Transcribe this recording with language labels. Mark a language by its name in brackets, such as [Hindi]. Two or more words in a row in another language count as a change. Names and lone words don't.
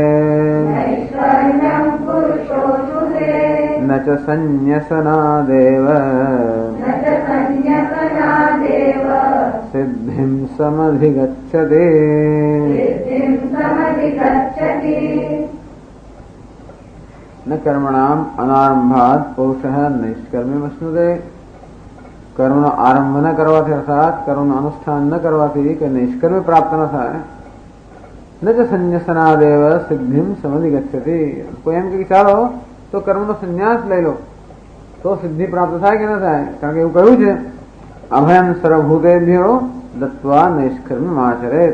[Sanskrit] न च संन्यसनादेव सिद्धिं समधिगच्छति. न कर्मणाम अनारंभात पुरुषः नैष्कर्म्यम् अश्नुते. [Gujarati] કર્મનો આરંભ ન કરવાથી, અર્થાત કર્મનું અનુષ્ઠાન ન કરવાથી કે નૈષ્કર્મ્ય પ્રાપ્ત ન થાય. [Sanskrit] ન જ સંન્યસનાદેવ સિદ્ધિમ સમધિગચ્છતિ. [Gujarati] કોઈ એમ કે ચાલો તો કર્મનો સંન્યાસ લઈ લો તો સિદ્ધિ પ્રાપ્ત થાય કે ન થાય, કારણ કે એવું કહ્યું છે [Sanskrit] અભયમ સર્વભૂતેભ્યો દત્વા નૈષ્કર્મ્યમ આચરેત.